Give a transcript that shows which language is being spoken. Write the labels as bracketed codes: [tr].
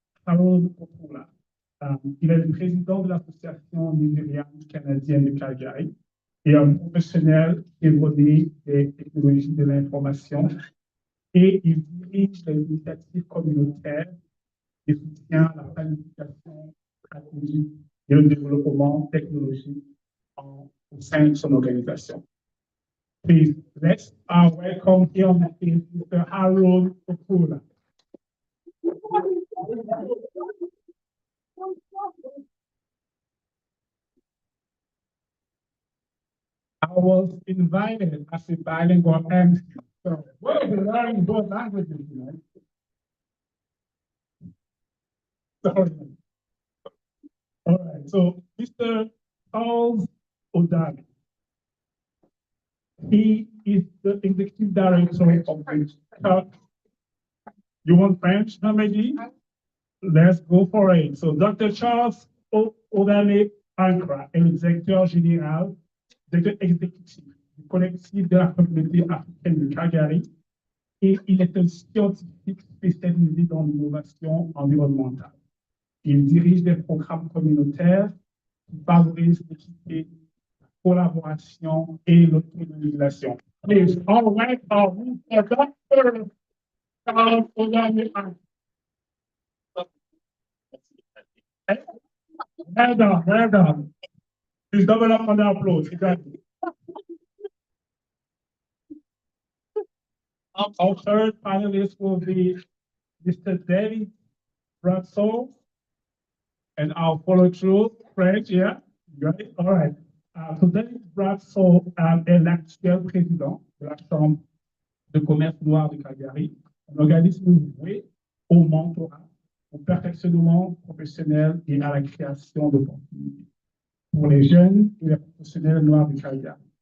[fr] Harold Opula. Il est le président de l'association nigériane canadienne de Calgary et un professionnel évolué des technologies de l'information et il dirige les initiatives communautaires de soutien à la planification stratégique et le développement technologique au sein de son organisation. [en] Please, let's welcome here on the stage Mr. Harold Opula. I was invited as a bilingual MC, so we'll be learning both languages, you know. Sorry. All right, so Mr. Charles Odani. He is the executive director of the You want French, Hamedi? Let's go for it. So Dr. [fr] Charles Odani Ankra est le directeur général, directeur exécutif du collectif de la communauté africaine de Calgary et il est un scientifique spécialisé dans l'innovation environnementale. Il dirige des programmes communautaires qui favorisent l'équité, la collaboration et l'autonomisation. [en] Please, all right, Dr. Charles Odani Ankra. Well done, well done. Please double up on the applause. Exactly. Our third panelist will be Mr. David Bradshaw, and I'll follow through. French, yeah? Got it? All right. [fr] So David Bradshaw est l'actuel président de la Chambre de commerce noire de Calgary, un organisme voué au mentorat, au perfectionnement professionnel et à la création d'opportunités pour les jeunes et les professionnels noirs de Calgary.